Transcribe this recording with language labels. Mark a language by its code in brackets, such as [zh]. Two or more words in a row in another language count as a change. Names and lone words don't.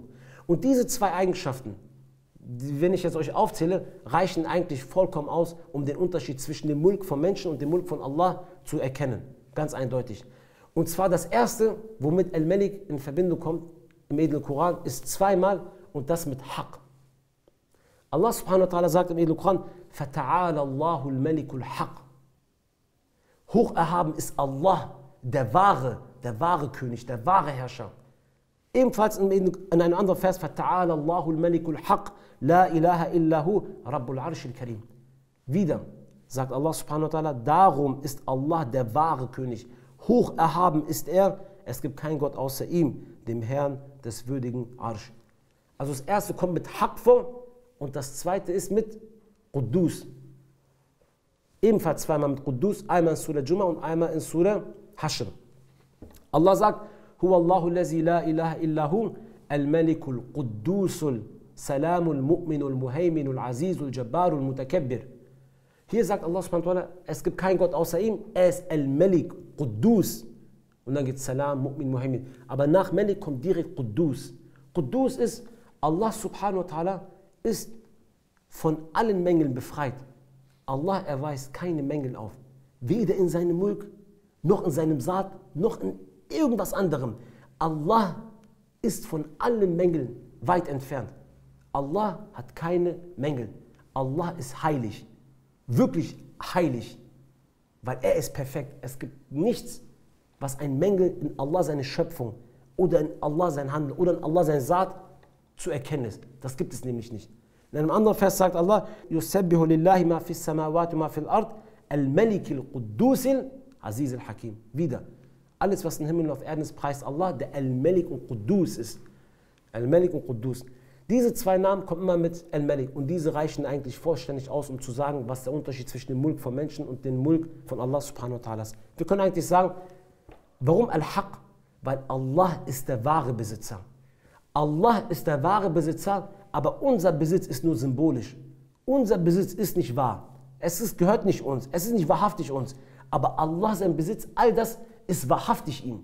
[de] Und diese 2 Eigenschaften, wenn ich jetzt euch aufzähle, reichen eigentlich vollkommen aus, um den Unterschied zwischen dem Mulk von Menschen und dem Mulk von Allah zu erkennen. Ganz eindeutig. Und zwar das erste, womit Al-Malik in Verbindung kommt im edlen Koran, ist 2-mal und das mit Haqq. Allah [ar] سبحانه وتعالى [de] sagt im edlen Koran, [ar] فَتَعَالَ اللَّهُ الْمَلِكُ الْحَقِّ. [de] Hoch erhaben ist Allah, der wahre König, der wahre Herrscher. Ebenfalls in einem anderen Vers, [ar] فَتَعَالَ اللَّهُ الْمَلِكُ الْحَقِّ لَا إِلَهَ إِلَّا هُ رَبُّ الْعَرْشِ الْكَرِيمِ. [de] Wieder sagt Allah [ar] سبحانه وتعالى, [de] darum ist Allah der wahre König. Hoch erhaben ist er es gibt keinen Gott außer ihm, dem Herrn des würdigen Arsch. Also das erste kommt mit Haq vor und das zweite ist mit Quddus. Ebenfalls zweimal mit Quddus, einmal in Surah Jum'a und einmal in Surah Hashr. Allah sagt, [ar] هو الله الذي لا إله إلا هو الملك القدوس السلام المؤمن المهيمن العزيز الجبار المتكبر. [de] Hier sagt Allah [ar] سبحانه وتعالى, [de] es gibt keinen Gott außer ihm, er ist Al-Malik, Quddus. Und dann geht Salam, Mu'min, Muhaymin. Aber nach Malik kommt direkt Quddus. Quddus ist, Allah [ar] سبحانه وتعالى [de] ist von allen Mängeln befreit. Allah erweist keine Mängel auf. Weder in seinem Mulk, noch in seinem Saat, noch in irgendwas anderem. Allah ist von allen Mängeln weit entfernt. Allah hat keine Mängel. Allah ist heilig. Wirklich heilig. Weil er ist perfekt. Es gibt nichts, was ein Mängel in Allah seine Schöpfung oder in Allah sein Handeln oder in Allah sein Saat zu erkennen ist. Das gibt es nämlich nicht. In einem anderen Vers sagt Allah, [ar] يسبح لله ما في السماوات ما في الأرض الملك القدوس العزيز الحكيم. [de] Wieder. Alles, was im Himmel und auf Erden ist, preist Allah, der Al-Malik und Quddus ist. Al-Malik und Quddus. Diese zwei Namen kommen immer mit Al-Malik und diese reichen eigentlich vollständig aus, um zu sagen, was der Unterschied zwischen dem Mulk von Menschen und dem Mulk von Allah [ar] سبحانه وتعالى [de] ist. Wir können eigentlich sagen, warum Al-Haq? Weil Allah ist der wahre Besitzer. Allah ist der wahre Besitzer, aber unser Besitz ist nur symbolisch. Unser Besitz ist nicht wahr. Gehört nicht uns. Es ist nicht wahrhaftig uns. Aber Allah, sein Besitz, all das ist wahrhaftig ihm.